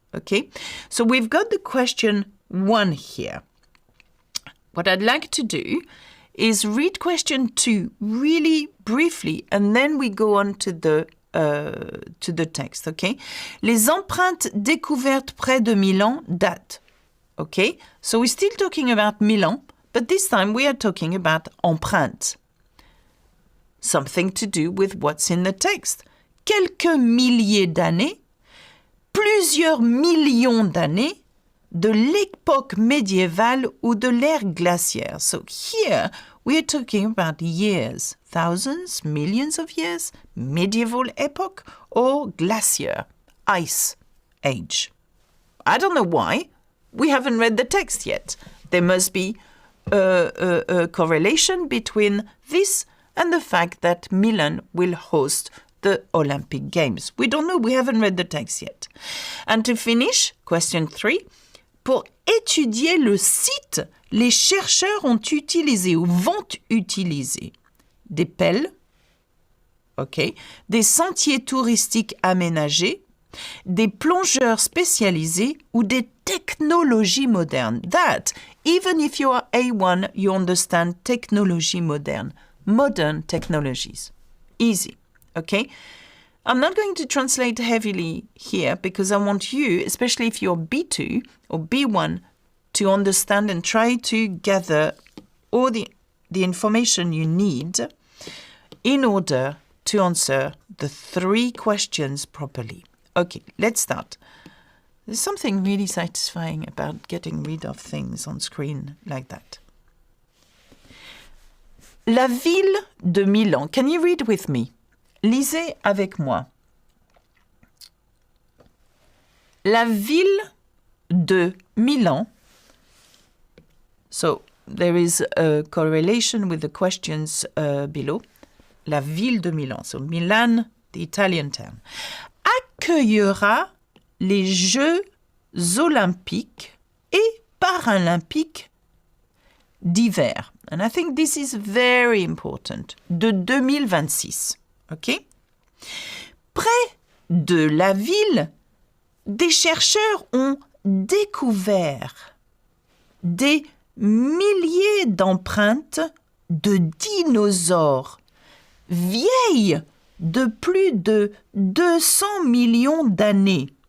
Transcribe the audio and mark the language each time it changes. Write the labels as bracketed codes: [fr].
[en] Okay, so we've got the question 1 here. What I'd like to do is read question 2 really briefly, and then we go on to the text. [fr] Okay, les empreintes découvertes près de Milan datent. [en] Okay, so we're still talking about Milan, but this time we are talking about empreintes. Something to do with what's in the text. [fr] Quelques milliers d'années, plusieurs millions d'années, de l'époque médiévale ou de l'ère glaciaire. [en] So here we are talking about years, thousands, millions of years, medieval epoch or glacier, ice age. I don't know why. We haven't read the text yet. There must be a correlation between this and the fact that Milan will host the Olympic Games. We don't know, we haven't read the text yet. And to finish, question 3, [fr] pour étudier le site, les chercheurs ont utilisé ou vont utiliser des pelles, okay, des sentiers touristiques aménagés, des plongeurs spécialisés ou des technologies modernes. [en] That, even if you are A1, you understand technology modern. Modern technologies. Easy, okay? I'm not going to translate heavily here because I want you, especially if you're B2 or B1, to understand and try to gather all the information you need in order to answer the 3 questions properly. Okay, let's start. There's something really satisfying about getting rid of things on screen like that. [fr] La ville de Milan. [en] Can you read with me? [fr] Lisez avec moi. La ville de Milan. [en] So there is a correlation with the questions below. [fr] La ville de Milan. [en] So Milan, the Italian town. [fr] Accueillera les Jeux olympiques et paralympiques d'hiver. [en] And I think this is very important. [fr] De 2026. OK? Près de la ville, des chercheurs ont découvert des milliers d'empreintes de dinosaures vieilles de plus de 200 millions d'années.